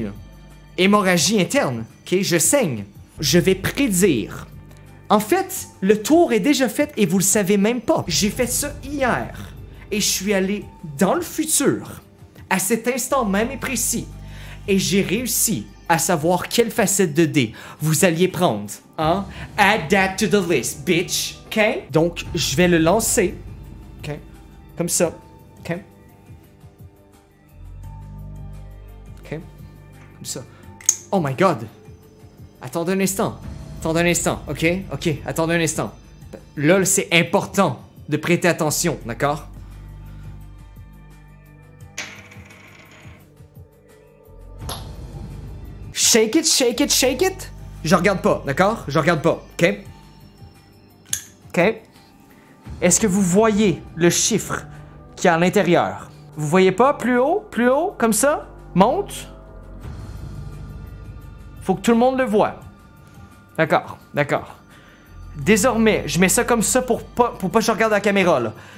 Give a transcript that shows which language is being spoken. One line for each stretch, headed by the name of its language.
French: Là. Hémorragie interne. OK? Je saigne. Je vais prédire. En fait, le tour est déjà fait et vous le savez même pas. J'ai fait ça hier. Et je suis allé dans le futur. À cet instant même et précis. Et j'ai réussi à savoir quelle facette de dé vous alliez prendre. Hein?
English: Add that to the list, bitch.
French: OK? Donc, je vais le lancer. OK? Comme ça. OK? OK? Comme ça.
English: Oh my god!
French: Attendez un instant. Attendez un instant, OK? OK, attendez un instant. Là, c'est important de prêter attention, d'accord?
English: Shake it, shake it, shake it.
French: Je regarde pas, d'accord? Je regarde pas, OK? OK? Est-ce que vous voyez le chiffre qui est à l'intérieur? Vous voyez pas? Plus haut, comme ça? Monte. Faut que tout le monde le voie. D'accord, d'accord. Désormais, je mets ça comme ça pour pas que je regarde la caméra, là.